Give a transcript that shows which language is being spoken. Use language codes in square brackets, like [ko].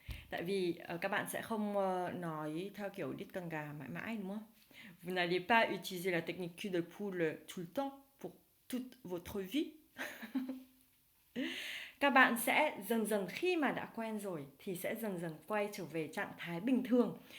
[vi] Tại vì các bạn sẽ không nói theo kiểu đít con gà mãi mãi đúng không? [fr] Vous n'allez pas utiliser la technique cul de poule tout le temps pour toute votre vie. [vi] Các bạn sẽ dần dần khi mà đã quen rồi thì sẽ dần dần quay trở về trạng thái bình thường.